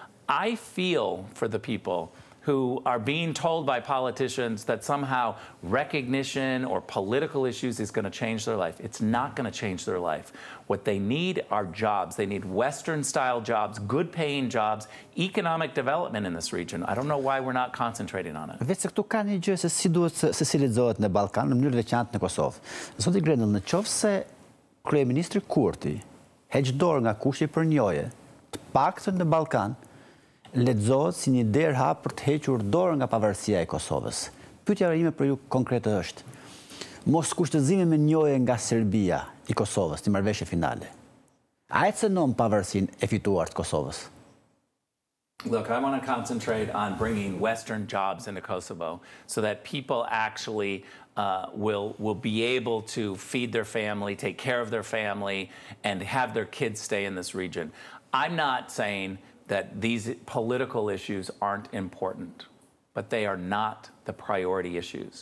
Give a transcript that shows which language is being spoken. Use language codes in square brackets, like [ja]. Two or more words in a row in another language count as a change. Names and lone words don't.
[en] I feel for the people who are being told by politicians that somehow recognition or political issues is going to change their life. It's not going to change their life. What they need are jobs. They need Western-style jobs, good-paying jobs, economic development in this region. I don't know why we're not concentrating on it. [sq] Vetë se këtu ka një gjë se si duhet se civilizohet në Ballkan, në mënyrë veçantë në Kosovë. Zoti Grenell, në qoftë se kryeministri Kurti heq dorë nga kushti për njohje, të paktën në Ballkan, lexohet si një derë hap për të hequr dorë nga pavarësia e Kosovës. Pyetja ime për ju konkrete është: mos kushtëzimi me njohje nga Serbia i Kosovës në marrëveshje finale, a e cënon pavarësinë e fituar të Kosovës? [en] Look, I want to concentrate on bringing Western jobs into Kosovo so that people actually will be able to feed their family, take care of their family, and have their kids stay in this region. I'm not saying that these political issues aren't important, but they are not the priority issues.